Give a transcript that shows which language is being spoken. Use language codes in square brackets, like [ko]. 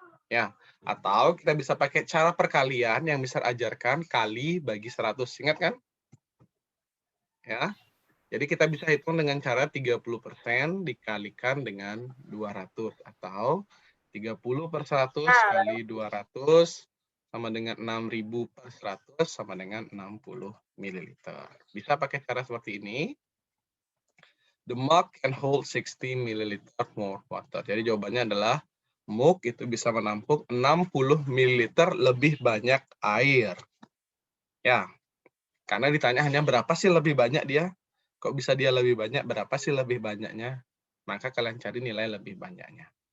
[id] Ya, atau kita bisa pakai cara perkalian yang bisa ajarkan kali bagi 100. Ingat kan? Ya. Jadi kita bisa hitung dengan cara 30% dikalikan dengan 200 atau 30 per 100 kali 200 sama dengan 6.000 per 100 sama dengan 60 ml. Bisa pakai cara seperti ini. [en] The mug can hold 60 ml more water. [id] Jadi jawabannya adalah mug itu bisa menampung 60 ml lebih banyak air. Ya, karena ditanya hanya berapa sih lebih banyak dia. Kok bisa dia lebih banyak? Berapa sih lebih banyaknya? Maka kalian cari nilai lebih banyaknya.